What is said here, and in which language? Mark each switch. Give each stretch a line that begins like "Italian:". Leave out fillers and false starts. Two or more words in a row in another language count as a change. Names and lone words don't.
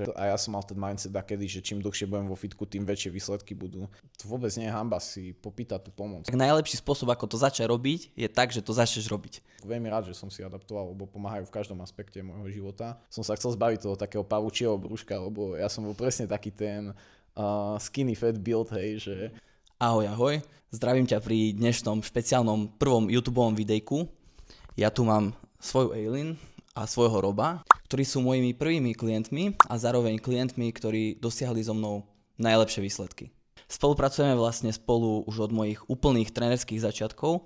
Slovak: A ja som mal ten mindset dakedy, že čím dlhšie budem vo fitku, tým väčšie výsledky budú. To vôbec nie je hanba si popýtať tú pomoc. Tak najlepší spôsob, ako to začať robiť, je tak, že to začneš robiť. Veľmi rád, že som si adaptoval, lebo pomáhajú v každom aspekte môjho života. Som sa chcel zbaviť toho takého pavučieho brúška, lebo ja som bol presne taký ten
English: skinny fat build,
Slovak: hej, že... Ahoj, zdravím ťa pri dnešnom špeciálnom prvom YouTubeovom videjku. Ja tu mám svoju Eileen a svojho Roba, ktorí sú mojimi prvými klientmi a zároveň klientmi, ktorí dosiahli so mnou najlepšie výsledky. Spolupracujeme vlastne spolu už od mojich úplných trénerských začiatkov.